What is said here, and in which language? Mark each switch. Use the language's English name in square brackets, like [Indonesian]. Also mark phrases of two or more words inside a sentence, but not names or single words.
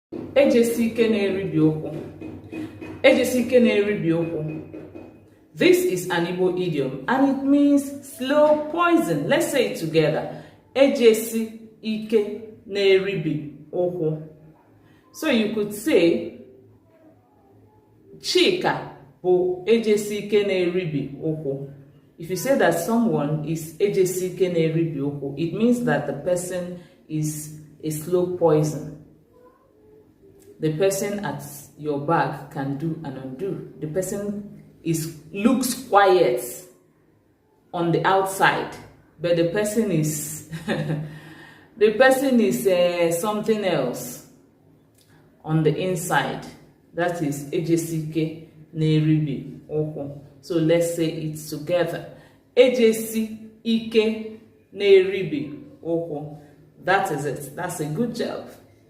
[Igbo] Ejisi na-eri ụkwụ. Ejisi na-eri ụkwụ. [English] This is an Igbo idiom and it means slow poison. Let's say it together. [Igbo] Ejisi na-eri ụkwụ. [English] So you could say Chika [Igbo] bụ ejisi na-eri ụkwụ. [English] If you say that someone is [Igbo] ejisi na-eri ụkwụ, [English] it means that the person is a slow poison. The person at your back can do and undo. The person looks quiet on the outside, but the person is something else on the inside. That is [Igbo] ejisi na-eri ụkwụ. [English] So let's say it together. [Igbo] Ejisi na-eri ụkwụ. [English] That is it. That's a good job.